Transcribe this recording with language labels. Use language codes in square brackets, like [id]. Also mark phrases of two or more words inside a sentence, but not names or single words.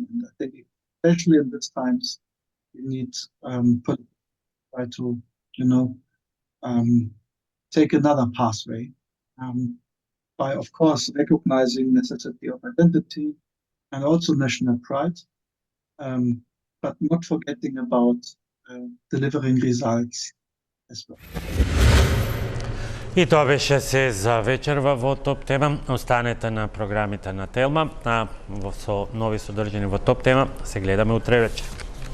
[en] And I think especially in these times, we need try to take another pathway by, of course, recognizing necessity of identity and also national pride, but not forgetting about delivering results as well. [mk] И тоа беше се за вечерва во Топ Тема. Останете на програмите на Телма, со нови содржини во Топ Тема. Се гледаме утре вечер.